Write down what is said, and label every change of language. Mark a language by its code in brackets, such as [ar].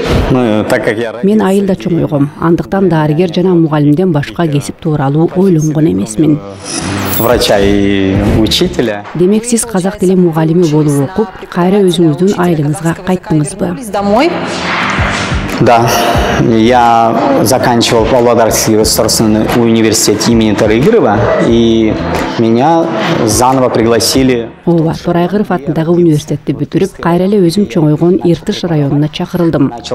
[ky] Мен айылда чоңойгом, андыктан дарыгер жана мугалимден башка кесип тууралуу ойлонгон эмесмин. [ru] Врача и учителя. [ky] Демек сиз казак тили мугалими болуп окуп, кайра өзүңүздүн айылыңызга кайттыңызбы? [ru] Да, я заканчивал Павлодарский государственный университет имени Торайгырова, и меня заново пригласили. [ky] Ооба, Торайгыров атындагы университетти бүтүрүп, кайра эле өзүм чоңойгон Иртыш районуна чакырылдым.